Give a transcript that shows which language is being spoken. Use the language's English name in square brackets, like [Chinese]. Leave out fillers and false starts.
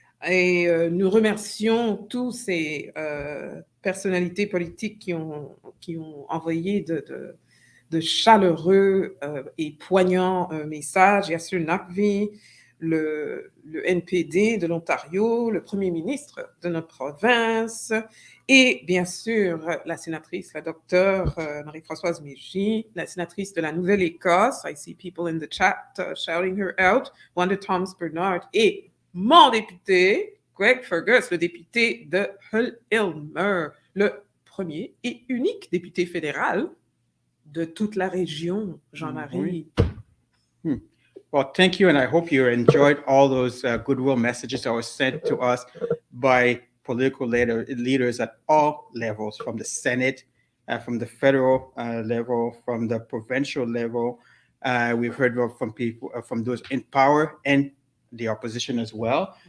[French] Et nous remercions tous ces personnalités politiques qui ont envoyé de chaleureux et poignants messages. Yassir Naqvi, le NPD de l'Ontario, le premier ministre de notre province, et bien sûr la sénatrice, la docteure Marie-Françoise Mégy, la sénatrice de la Nouvelle-Écosse. [English] I see people in the chat shouting her out. [French] Wanda Thomas Bernard et mon député, Greg Fergus, le député de Hull-Ilmer, le premier et unique député fédéral de toute la région, Jean-Marie. Oui. [English] Well, thank you, and I hope you enjoyed all those goodwill messages that were sent to us by political leaders at all levels, from the Senate, from the federal level, from the provincial level. We've heard from people, from those in power and the opposition as well.